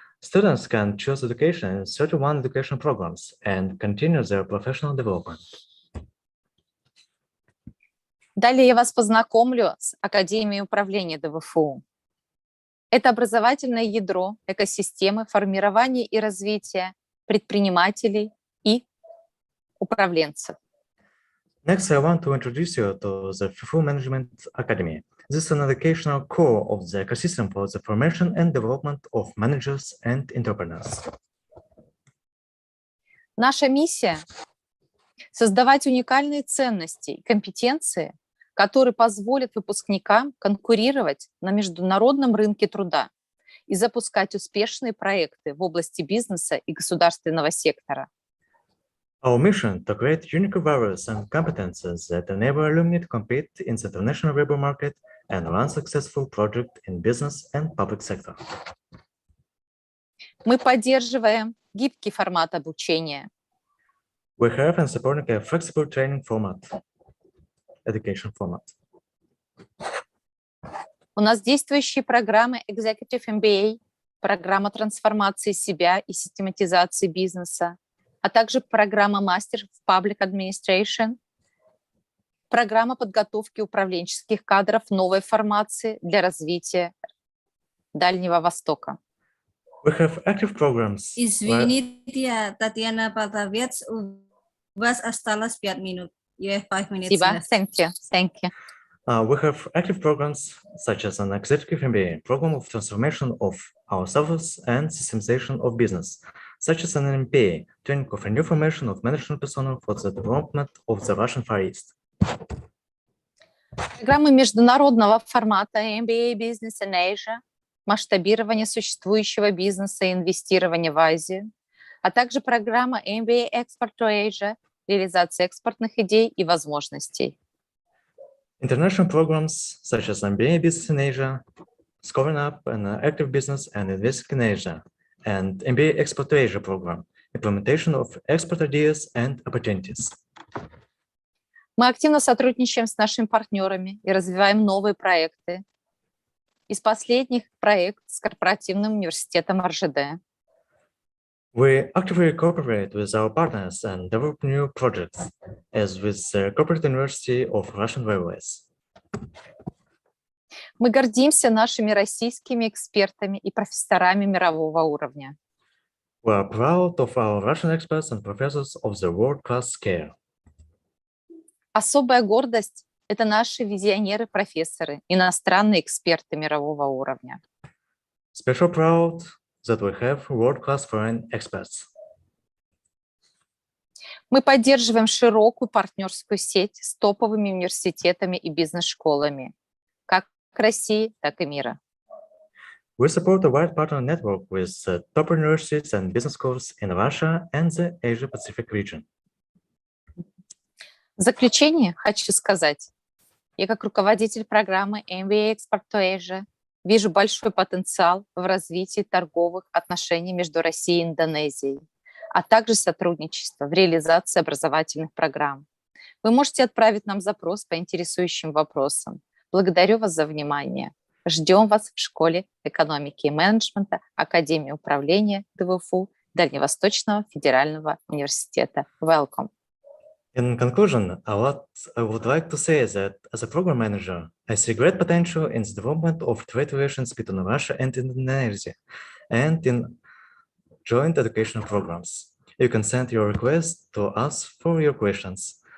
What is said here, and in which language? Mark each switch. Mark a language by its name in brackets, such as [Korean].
[English] Students can choose education in 31 education programs and continue their professional development. [Russian] Далее я вас познакомлю с Академией управления ДВФУ. Это образовательное ядро экосистемы формирования и развития предпринимателей и управленцев. [English] Next, I want to introduce you to the FIFO Management Academy. This is an educational core of the ecosystem for the formation and development of managers and entrepreneurs. [Russian] Наша миссия – создавать уникальные ценности и компетенции, которые позволят выпускникам конкурировать на международном рынке труда и запускать успешные проекты в области бизнеса и государственного сектора. [English] Our mission to create unique values and competences that enable alumni to compete in the international labor market and run successful projects in business and public sector. [Russian] Мы поддерживаем гибкий формат обучения. [English] We have and supporting a flexible training format, education format. [Russian] У нас действующие программы Executive MBA, программа трансформации себя и систематизации бизнеса, а также программа Master в Public Administration, программа подготовки управленческих кадров новой формации для развития Дальнего Востока. [English] We have active programs. [Russian] Извините, Татьяна Полтавец, у вас осталось 5 минут. [English] You have 5 minutes [Russian] Спасибо. [English] left. Thank you. Thank you. We have active programs such as an executive MBA, program of transformation of ourselves and systemization of business, such as an MBA, training of a new formation of management personnel for the development of the Russian Far East. [Russian] Программы международного формата MBA Business in Asia, масштабирование существующего бизнеса и инвестирование в Азию, а также программа MBA Export to Asia, реализация экспортных идей и возможностей. [English] International programs such as MBA Business in Asia, Scoring Up and Active Business and Investing in Asia, and MBA Export to Asia program, implementation of export ideas and opportunities. [Russian] Мы активно сотрудничаем с нашими партнерами и развиваем новые проекты. Из последних проект с корпоративным университетом РЖД. [English] We actively cooperate with our partners and develop new projects, as with the Corporate University of Russian Railways. [Russian] Мы гордимся нашими российскими экспертами и профессорами мирового уровня. [English] We are proud of our Russian experts and professors of the world-class scale. [Russian] Особая гордость – это наши визионеры-профессоры, иностранные эксперты мирового уровня. [English] Special proud that we have world-class foreign experts. [Russian] Мы поддерживаем широкую партнерскую сеть с топовыми университетами и бизнес-школами, как России, так и мира. [English] We support a wide partner network with top universities and business schools in Russia and the Asia-Pacific region. [Russian] В заключение хочу сказать, я как руководитель программы MBA Export to Asia вижу большой потенциал в развитии торговых отношений между Россией и Индонезией, а также сотрудничество в реализации образовательных программ. Вы можете отправить нам запрос по интересующим вопросам. Благодарю вас за внимание. Ждем вас в Школе экономики и менеджмента Академии управления ДВФУ Дальневосточного федерального университета. [English] Welcome. In conclusion, I would like to say that as a program manager, I see great potential in the development of trade relations between Russia and Indonesia and in joint educational programs. You can send your requests to us for your questions.